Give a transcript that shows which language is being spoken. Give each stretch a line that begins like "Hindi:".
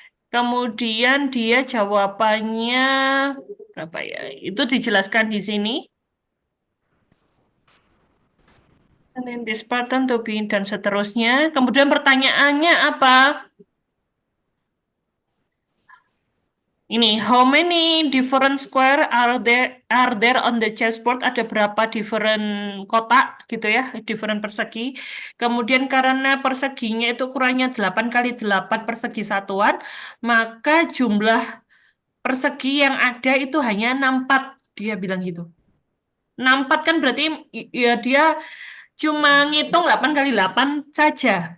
Indonesian: Kemudian dia jawabannya berapa ya? Itu dijelaskan di sini.
English: And in this pattern to be
Indonesian: dan seterusnya. Kemudian pertanyaannya apa? Ini,
English: how many different square are there on the chessboard?
Indonesian: Ada berapa different kotak gitu ya, different persegi. Kemudian karena perseginya itu ukurannya 8 kali 8 persegi satuan, maka jumlah persegi yang ada itu hanya 64. Dia bilang gitu. 64 kan berarti ya dia cuma ngitung 8 kali 8 saja.